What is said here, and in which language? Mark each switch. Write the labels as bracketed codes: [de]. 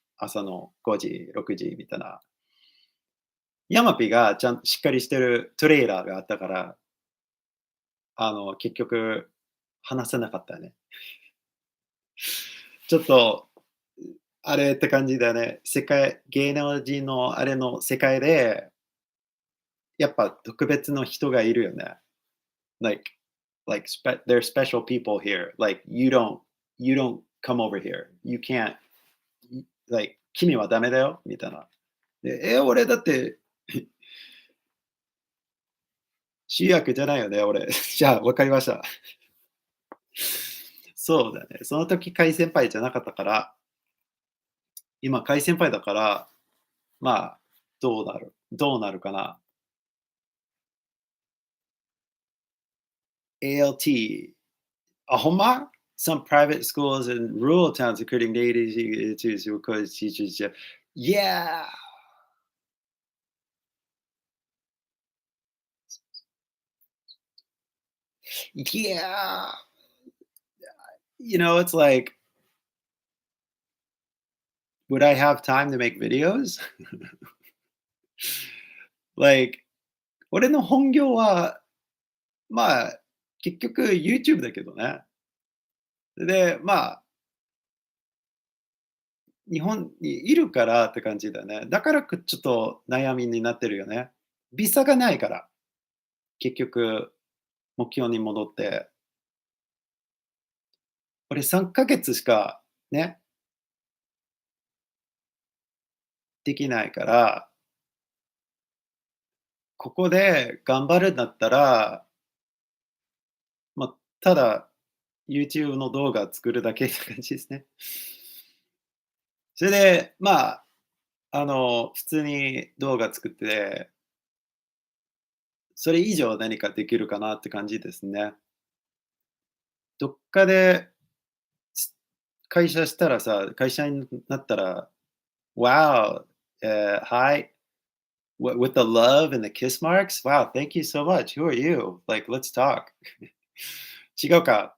[ja] 朝の5時、6時みたいな。ヤマピがちゃんとしっかりしてるトレーラーがあったから、結局話せなかったね。ちょっと、あれって感じだね。芸能人のあれの世界で、やっぱ特別の人がいるよね。 [en] Like there's special people here. Like you don't come over here. You can't like [ja] 君はダメだよみたいな。で、俺だって主役じゃないよね、俺。じゃあ、わかりました。そうだね。その時、海先輩じゃなかったから、今、海先輩だから、まあ、どうなるかな。 [en] ALT、ほんま Some private schools in rural towns, including native teachers, require teachers. Yeah, yeah. It's like, would I have time to make videos? [ja] Like, 俺の本業は、まあ、結局 YouTube だけどね。で、まあ、日本にいるからって感じだね。だからちょっと悩みになってるよね。ビザがないから、結局目標に戻って。俺3ヶ月しかね、できないから、ここで頑張るんだったら、ただ YouTube の動画作るだけって感じですね。それで、普通に動画作って、それ以上何かできるかなって感じですね。どっかで、会社になったら、 [en] Wow, hi, with the love and the kiss marks? Wow, thank you so much. Who are you? Like, let's talk. [ja] 違うか。